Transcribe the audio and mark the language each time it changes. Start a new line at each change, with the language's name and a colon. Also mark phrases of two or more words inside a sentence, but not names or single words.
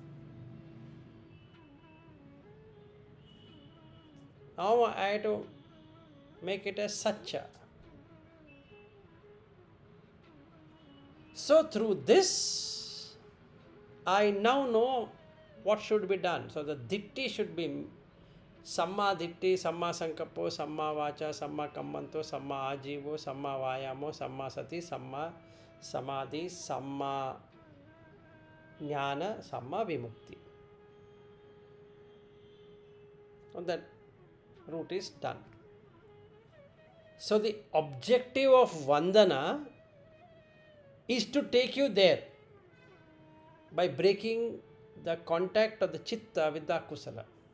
English: Now I have to make it as Satcha. So through this, I now know what should be done. So the
Pali: Ditti
English: should be
Pali: Samma Ditti, Samma Sankapo, Samma Vacha, Samma Kammanto, Samma Ajivo, Samma Vayamo, Samma Sati, Samma Samadhi, Samma Jnana, Samma Vimukti.
English: So that route is done. So the objective of Vandana is to take you there by breaking the contact of the Chitta with the Akusala.